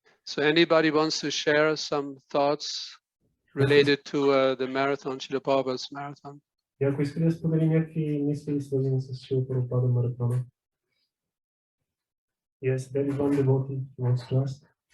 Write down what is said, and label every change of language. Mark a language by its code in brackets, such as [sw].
[en] So anybody wants to share some thoughts related to the marathon, Srila Prabhupada's marathon? [bg] И ако искате да сподели някакви мисли, свързани с Шрила Прабхупада маратона. [en] Yes, there is one devotee who wants to ask.